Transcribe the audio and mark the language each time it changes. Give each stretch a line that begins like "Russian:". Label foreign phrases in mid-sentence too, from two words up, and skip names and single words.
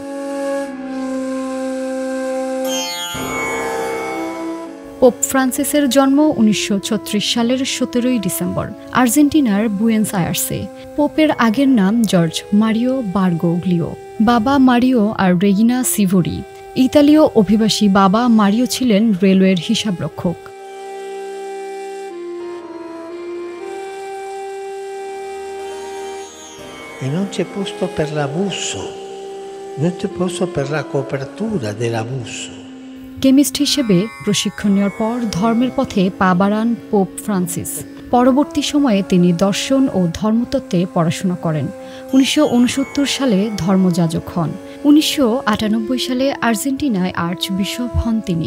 Bangla: পোপ ফ্রান্সিসের জন্ম ১৯৩৬ সালের ১৭ ডিসেম্বর আর্জেন্টিনার বুয়েন্স আয়ার্সে। পোপের আগের নাম জর্জ মারিও বারগোগ্লিও, বাবা মারিও আর রেগিনা সিভোরি। ইতালীয় অভিবাসী বাবা মারিও ছিলেন রেলওয়ের হিসাবরক্ষক।
Italian: E non c'è posto per l'abuso, non c'è posto per la copertura dell'abuso.
Bangla: কেমিস্ট হিসেবে প্রশিক্ষণ নেওয়ার পর ধর্মের পথে পা বাড়ান পোপ ফ্রান্সিস। পরবর্তী সময়ে তিনি দর্শন ও ধর্মতত্ত্বে পড়াশোনা করেন। ১৯৬৯ সালে ধর্মযাজক হন। ১৯৯৮ সালে আর্জেন্টিনায় আর্চ বিশপ হন তিনি।